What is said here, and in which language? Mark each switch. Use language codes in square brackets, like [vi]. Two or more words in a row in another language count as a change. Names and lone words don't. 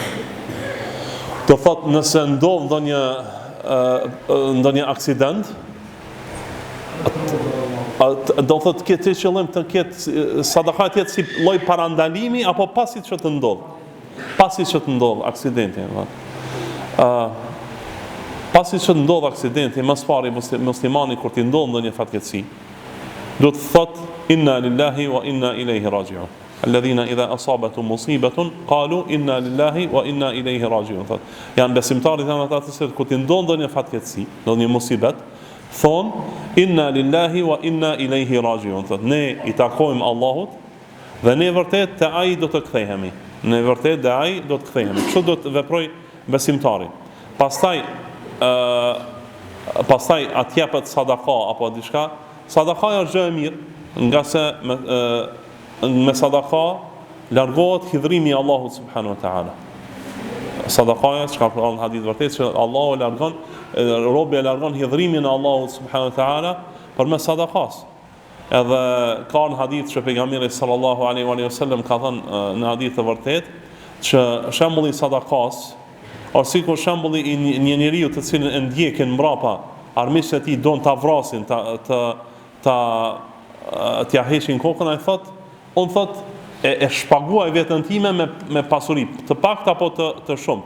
[sq] Do thot nëse ndodh ndonjë aksident, do thot këtë qëllim të ketë sadaka të jetë si lloj parandalimi apo pasi që të ndodh. Pasi që të ndodh aksidenti, pasi që të ndodh aksidenti, më së pari muslimani kur t'i ndodh ndonjë fatkeqësi, do të thot [ar] إِنَّا لِلَّهِ وَإِنَّا إِلَيْهِ رَاجِعُونَ. الَّذِينَ إِذَا أَصَابَتْهُمْ مُصِيبَةٌ قَالُوا إِنَّا لِلَّهِ وَإِنَّا إِلَيْهِ رَاجِعُونَ. [sq] Janë besimtarët janë ata të cilët kur t'i ndodh ndonjë fatkeqësi, ndonjë musibet, thon [ar] إِنَّا لِلَّهِ وَإِنَّا إِلَيْهِ رَاجِعُونَ. [sq] Ne i takojmë Allahut dhe ne vërtet te ai do të kthehemi. Ne vërtet te ai do të kthehemi. Kështu do të veproj besimtari. Pastaj atje jepet sadaka apo diçka. Sadaka është gjë e mirë, nga se me sadaka largohet hidhrimi i Allahut [ar] سُبْحَانَهُ وَتَعَالَى. [sq] Sadakaja, çka ka në hadith vërtet që Allahu largon, robi e largon hidhrimin e Allahut [ar] سُبْحَانَهُ وَتَعَالَى [sq] përmes sadakas. Edhe ka në hadith që pejgamberi [ar] صَلَّى اللهُ عَلَيْهِ وَسَلَّمَ [sq] ka thënë në hadith të vërtet që shembulli i sadakas është sikur shembulli i një njeriu të cilin e ndjekin mbrapa armiqtë e tij don ta vrasin, t'ja heqin kokën, ai thot, unë thot e shpaguaj veten time me pasuri, të pakta apo të shumt.